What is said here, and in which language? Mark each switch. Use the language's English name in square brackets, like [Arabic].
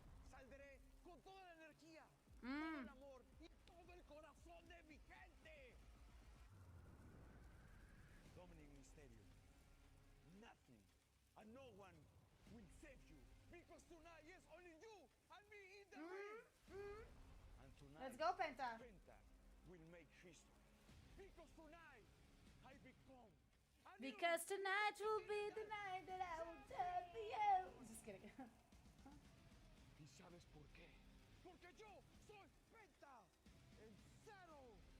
[Spanish] Saldré con toda la energía, todo el amor y todo el corazón de mi gente. [English] Dominic Mysterio, nothing and no one will save you because tonight is only you and me in the ring. And tonight, Let's go, Penta. Penta will make history because tonight I become a new Because tonight will be the night that I will turn for you. Just kidding. [Spanish] ¿Y sabes por qué? Porque yo soy Penta, el cero.